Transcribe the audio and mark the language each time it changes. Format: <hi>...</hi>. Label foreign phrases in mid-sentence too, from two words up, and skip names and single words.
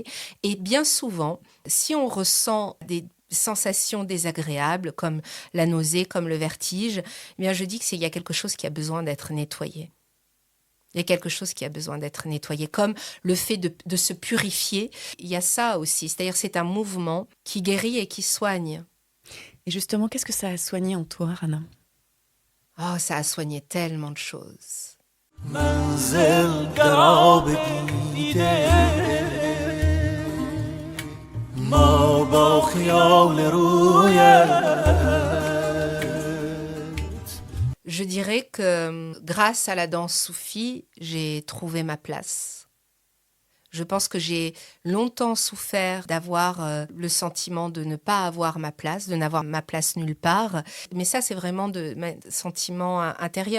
<fr>Et bien souvent, si on ressent des sensations désagréables comme la nausée, comme le vertige, eh bien je dis qu'il y a quelque chose qui a besoin d'être nettoyé. Il Il y a quelque chose qui a besoin d'être nettoyé, comme le fait de se purifier. Il y a ça aussi, c'est-à-dire c'est un mouvement qui guérit et qui soigne. Et justement, qu'est-ce que ça a soigné en toi, Rana? Oh, ça a soigné tellement de choses.</fr> <fa>منزل قراب دیده ما با خیال رویت.</fa> <fr>Je dirais que grâce à la danse soufie, j'ai trouvé ma place. Je pense que j'ai longtemps souffert d'avoir le sentiment de ne pas avoir ma place, de n'avoir ma place nulle part. Mais ça, c'est vraiment de sentiment intérieur.</fr>